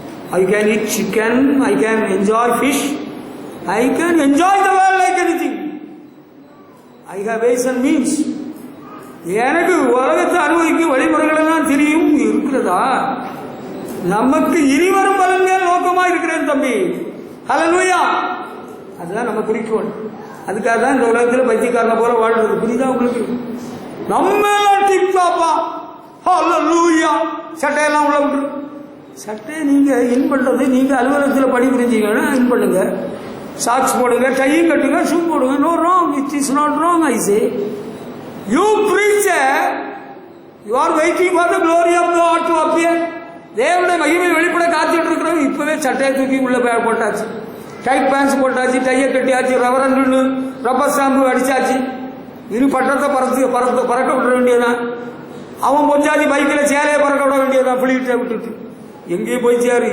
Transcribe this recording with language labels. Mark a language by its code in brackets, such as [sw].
[en] I can eat chicken, I can enjoy fish, I can enjoy the world like anything. I have ways and means. [ta] எனக்கு உலகத்தை அனுபவிக்கும் வழிமுறைகள் எல்லாம் தெரியும் இருக்கிறதா? நமக்கு இனி வரும் பலன்கள் நோக்கமாக இருக்கிறேன் தம்பி. ஹல்லேலூயா. அதுதான் நம்ம குறிக்கோள். அதுக்காக தான் இந்த உலகத்தில் பைத்தியக்காரனை போல வாழ்றது. புரியுதா உங்களுக்கு? நம்ம டிப்டாப்பா. ஹல்லேலூயா. சட்டையெல்லாம் உள்ள விட்டுரு. சட்டை நீங்கள் இன் பண்ணுறது, நீங்கள் அலுவலகத்தில் பணி புரிஞ்சிங்கன்னா இன் பண்ணுங்க, சாக்ஸ் போடுங்க, டையும் கட்டுங்க, ஷூ போடுங்க. [en] No wrong, it is not wrong. I say you preacher, you are waiting for the glory of God to appear. [ta] தேவனுடைய மகிமை வெளிப்பட காத்துட்டு இருக்கிறவங்க இப்பவே சட்டையை தூக்கி உள்ள போட்டாச்சு, டைட் பேண்ட்ஸ் போட்டாச்சு, டையை கட்டியாச்சு, ரவரண்டு ரப்பர் ஸ்டாம்பு அடிச்சாச்சு. இனி பட்டத்தை பறக்க விட வேண்டியதான். அவன் பொஞ்சாதி பைக்கில் சேலையை பறக்க விட வேண்டியதான், பிள்ளைகிட்ட விட்டுட்டு. எங்கே போய் சேரு?